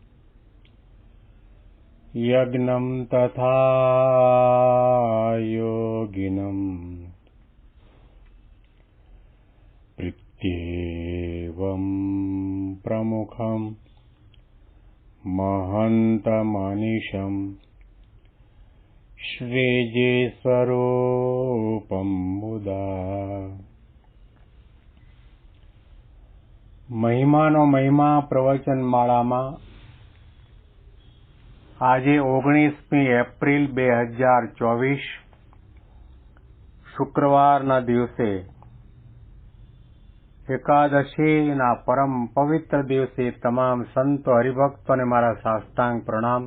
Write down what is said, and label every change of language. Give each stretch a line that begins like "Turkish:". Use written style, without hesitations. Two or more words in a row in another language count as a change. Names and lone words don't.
Sanskrit: यज्ञं तथा योगिनं प्रत्येवं प्रमुखं महन्तमनिशं श्रीजीस्वरूपं मुदा।
Gujarati: મહિમાનો મહિમા પ્રવચનમાળામાં આજે 19મી એપ્રિલ 2024 શુક્રવારના દિવસે એકાદશીના પરમ પવિત્ર દિવસે તમામ સંતો હરિભક્તોને મારા સાષ્ટાંગ પ્રણામ.